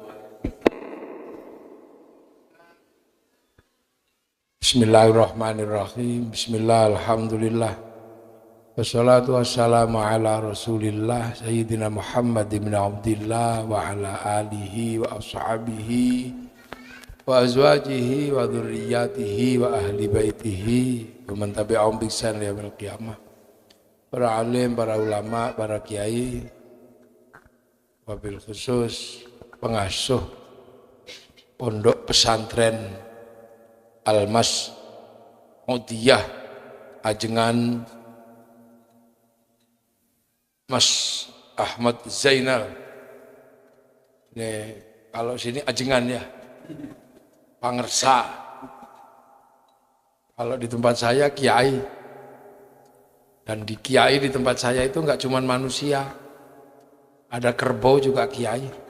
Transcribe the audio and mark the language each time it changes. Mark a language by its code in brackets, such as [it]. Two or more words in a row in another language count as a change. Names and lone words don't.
[ar] بسم الله الرحمن الرحيم. بسم الله، الحمد لله. والصلاة والسلام على رسول الله سيدنا محمد بن عبد الله وعلى آله وأصحابه وأزواجه وذرياته وأهل بيته ومن تبعهم بإحسان إلى يوم القيامة. [id] Para alim, para ulama, para kiai, [ar] وبالخصوص [id] pengasuh pondok pesantren Al-Mas Udiyah Ajengan Mas Ahmad Zainal. Ini kalau sini Ajengan ya, Pangersa. Kalau di tempat saya kiai. Dan di kiai di tempat saya itu enggak cuma manusia, ada kerbau juga kiai.